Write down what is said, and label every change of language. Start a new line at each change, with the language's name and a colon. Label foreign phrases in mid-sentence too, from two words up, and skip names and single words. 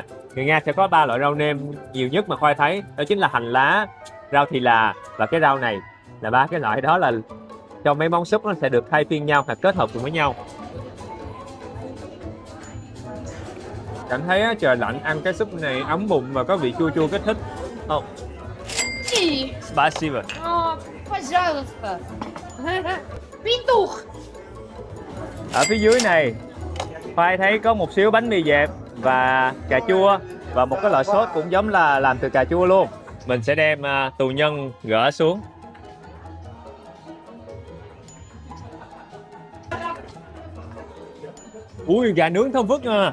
Vietnamese: Người Nga sẽ có 3 loại rau nêm nhiều nhất mà Khoai thấy, đó chính là hành lá, rau thì là và cái rau này. Là 3 cái loại đó là trong mấy món súp nó sẽ được thay phiên nhau hoặc kết hợp cùng với nhau. Cảm thấy á, trời lạnh ăn cái súp này ấm bụng và có vị chua chua kích thích.
Russian: Oh. Спасибо. Пожалуйста. Петух.
Vietnamese: Ở phía dưới này Khoai thấy có một xíu bánh mì dẹp và cà chua và một cái loại sốt cũng giống là làm từ cà chua luôn. Mình sẽ đem tù nhân gỡ xuống. Ui, gà nướng thơm phức nha.